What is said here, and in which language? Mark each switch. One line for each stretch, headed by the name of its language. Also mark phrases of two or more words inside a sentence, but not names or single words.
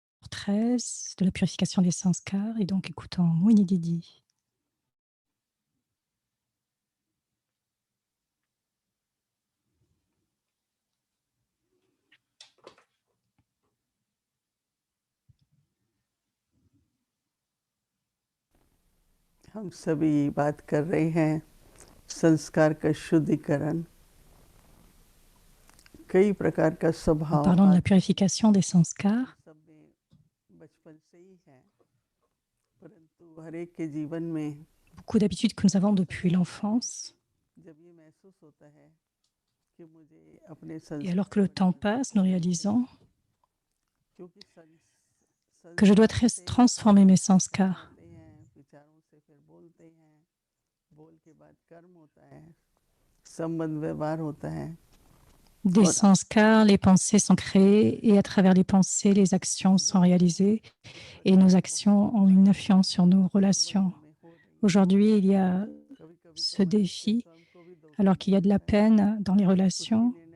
French: 13 de la purification des sanskars et donc écoutons Moini Didi.
Hindi: हम सभी बात कर रहे हैं संस्कार का शुद्धिकरण कई प्रकार का
French: Nous
Hindi: स्वभाव
French: parlons de la purification des sanskars.
Hindi: सब में बचपन से ही है परंतु हर एक के जीवन में
French: Beaucoup d'habitudes que nous avons depuis l'enfance.
Hindi: जब ये महसूस होता है कि मुझे अपने
French: Et alors que le temps passe, nous réalisons
Hindi: क्योंकि
French: que je dois
Hindi: संस्कार से
French: transformer mes sanskars.
Hindi: होते हैं विचारों से फिर बोलते हैं बोल के बाद कर्म होता है संबंध व्यवहार होता है
French: Des sanskars, les pensées sont créées et à travers les pensées, les actions sont réalisées et nos actions ont une influence sur nos relations. Aujourd'hui, il y a ce défi, alors qu'il y a de la peine dans les relations.